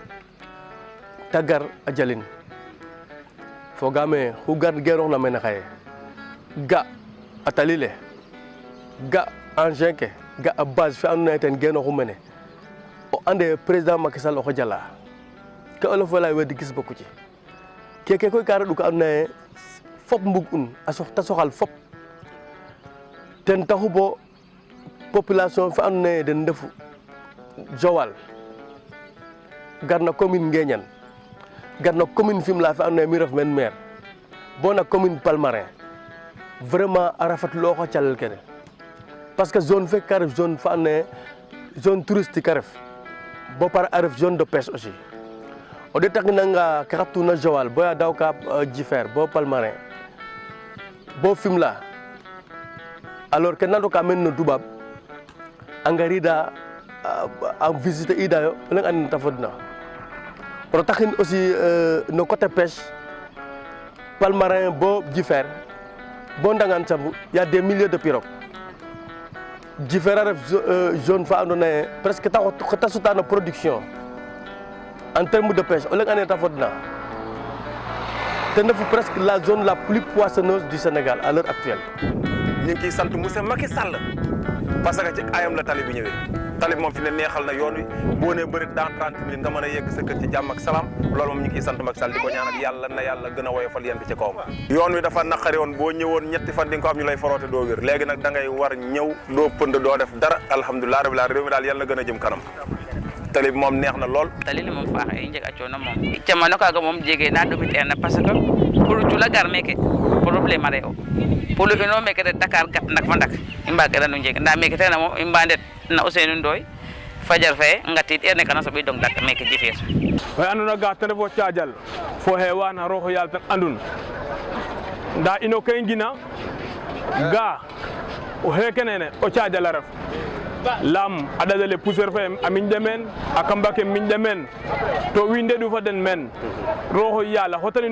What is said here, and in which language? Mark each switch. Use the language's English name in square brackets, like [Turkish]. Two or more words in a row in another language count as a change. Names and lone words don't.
[Serer] ta gar a jalin foogaam ee xu geerooxna mene xaye ga a tali le ga engin ke ga a base fe andoona yee ten geenooxu mene o ande président Macky Sall oxey jala ke olof a lay wedi gis boku ci keke koy ka reɗ'u ka andoona yee fop mbug'un ta soxal fop ten taxu bo population fa andoona yee den ndefu Joal garna commune Nguéniane garna commune Fimela fa andoona yee mi ref men maire bo na commune Palmarin vraiment a rafetlooxa calel kene parce que zone fe ka ref zone fa andoona yee [French] zone touristique [Serer] a ref bo pare a ref [French] zone de pêche aussi [Serer] o ɗeetahinanga ke xatuna Joal boya daw ka Jifeer bo Palmarin bo Fimela alors ke nandoka men no Toubab a ngarida a visiter idayo o leŋ andna ta fodna o taxin aussi no côté pêche Palmarin bo Jifeer bo Ndangan Sambu [French] y a des milliers de pirogues [Serer] Jifeer a ref zone fa andoona yee presque ta suta no production [French] en terme de pêche [Serer] o leŋ andna ta fodna ten refu [French] presque la zone la plus poissonneuse du Sénégal à l'heure actuelle. [Wolof] ñu ngi ciy sant monsieur Macky Sall parce que ci ayam la tali bi ñëwee tali bi moom fi ne neexal na yoon wi boo nee bëri [French] dans 30 minutes [Wolof] nga mën a yegg sa kër ci jàmm ak salaam loolu moom ñu ngi ciy sant Macky Sall di ko ñaanal yàlla na yàlla gën a woyofal yéen bi ci kawam. yoon wi dafa naqari woon boo ñëwoon ñetti fan di nga ko am ñu lay foroote doo wér léegi nag da ngay war ñëw doo pënd doo def dara [Arabic] الحمد لله رب العالمين [Wolof] réew mi daal yàlla gën a jëm kanam tali bi moom neex na lool. [Serer] tali li moom faaxe i njeg a coono moom camano kaaga moom jege na ɗomiteer na [French] parce que pour [Serer] cula gar meeke problème a re o pour ino meke de Dakar gat ndak fa ndak i mbagiran o njeg nda meke tena moom i mba ndet na Ousseynou Ndoye fajar fe ngatid erne kana soɓi dong dak meke Jifeer oxe andona ga ten refo Thiadial fo xewana roxo yaal ten andun nda ino ke i ngina ga o xeke nene o Thiadial a ref lam a ɗadale poussiére fe a miñɗe men a kamba ke miñɗe men to wiin ndeɗu fa den men roxo yaal a xotanin